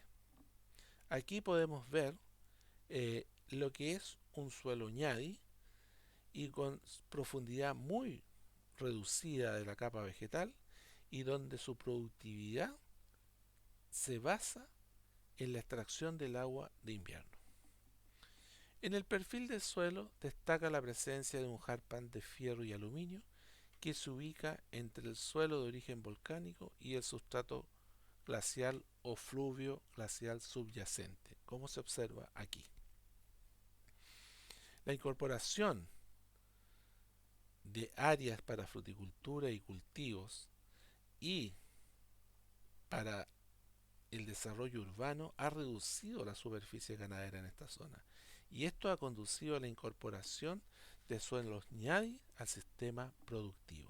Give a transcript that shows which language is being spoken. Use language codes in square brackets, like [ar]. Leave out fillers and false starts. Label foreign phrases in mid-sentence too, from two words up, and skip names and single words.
[es] Aquí podemos ver lo que es un suelo ñadi y con profundidad muy reducida de la capa vegetal y donde su productividad se basa en la extracción del agua de invierno. En el perfil del suelo destaca la presencia de un harpan de fierro y aluminio que se ubica entre el suelo de origen volcánico y el sustrato glacial o fluvio glacial subyacente, como se observa aquí. La incorporación de áreas para fruticultura y cultivos y para el desarrollo urbano ha reducido la superficie ganadera en esta zona y esto ha conducido a la incorporación de suelos ñadi al sistema productivo.